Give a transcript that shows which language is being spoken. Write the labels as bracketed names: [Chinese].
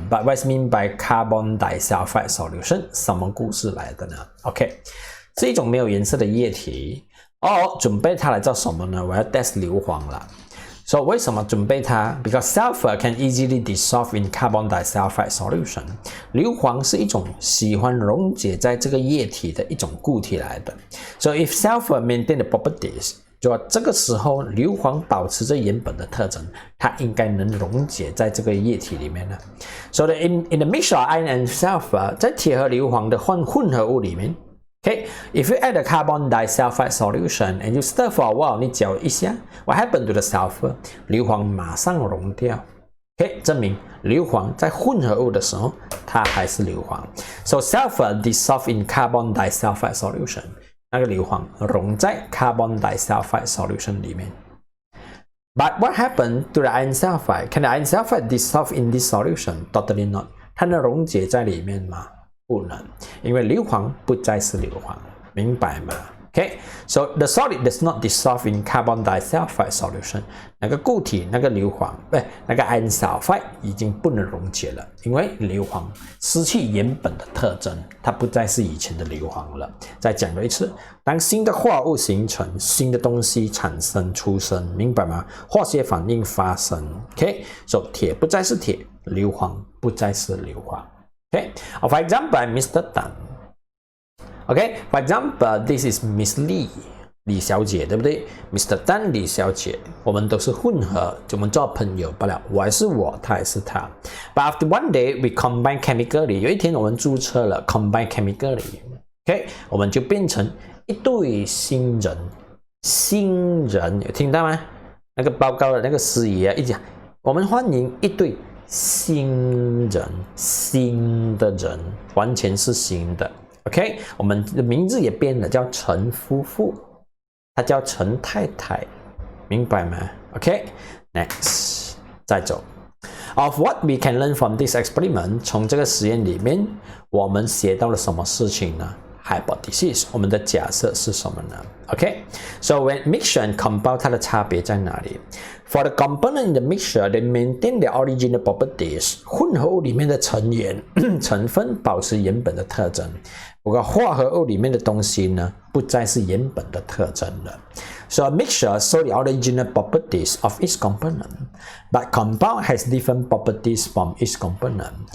[English] But what's mean by carbon disulfide solution? [Chinese] 什么故事来的呢 ？ OK， 是一种没有颜色的液体。准备它来做什么呢？我要 test 硫磺了。So 为什么准备它 ？ [English] Because sulfur can easily dissolve in carbon disulfide solution. [Chinese] 硫磺是一种喜欢溶解在这个液体的一种固体来的。 [English] So if sulfur maintain the properties, [Chinese] 就这个时候，硫磺保持着原本的特征，它应该能溶解在这个液体里面呢。 [English] So in the mixture of iron and sulfur， [Chinese] 在铁和硫磺的混合物里面 [English] ，if you add a carbon disulfide solution and you stir for a while， [Chinese] 你搅一下 [English] ，what happened to the sulfur？ [Chinese] 硫磺马上溶掉。证明硫磺在混合物的时候，它还是硫磺。 [English] So sulfur dissolve in carbon disulfide solution。 [Chinese] 那个硫磺溶在 carbon disulfide solution 里面。 [English] But what happened to the iron sulfide? Can the iron sulfide dissolve in this solution? Totally not. [Chinese] 它能溶解在里面吗？不能，因为硫磺不再是硫磺，明白吗？ [English] Okay, so the solid does not dissolve in carbon disulfide solution. [Chinese] 那个固体，那个硫磺，那个 iron sulfide 已经不能溶解了，因为硫磺失去原本的特征，它不再是以前的硫磺了。再讲多一次，当新的化合物形成，新的东西产生出生，明白吗？化学反应发生。 [English] Okay, so [Chinese] 铁不再是铁，硫磺不再是硫磺。 [English] Okay, for example, Mr. Tan.Okay, for example, this is Miss Lee, [Chinese] 李小姐，对不对 ？ [English] Mr. [Chinese] Tan, 李小姐，我们都是混合，我们做朋友罢了。我还是我，他还是他。 [English] But after one day, we combine chemically. [Chinese] 有一天我们注册了 [English] combine chemically. [Chinese] OK， 我们就变成一对新人。新人有听到吗？那个报告的那个司仪啊，一讲，我们欢迎一对新人，新的人，完全是新的。 OK， 我们的名字也变了，叫陈夫妇，他叫陈太太，明白吗 ？ [English] OK，next， [Chinese] 再走。 [English] Of what we can learn from this experiment， [Chinese] 从这个实验里面，我们学到了什么事情呢 ？ [English] Hypothesis， [Chinese] 我们的假设是什么呢 ？ [English] OK，so when mixture and compound [Chinese] 它的差别在哪里 ？ [English] For the component in the mixture, they maintain their original properties。 [Chinese] 混合物里面的成员成分保持原本的特征。不过化合物里面的东西呢，不再是原本的特征了。 [English] So a mixture shows the original properties of each component, but compound has different properties from each component.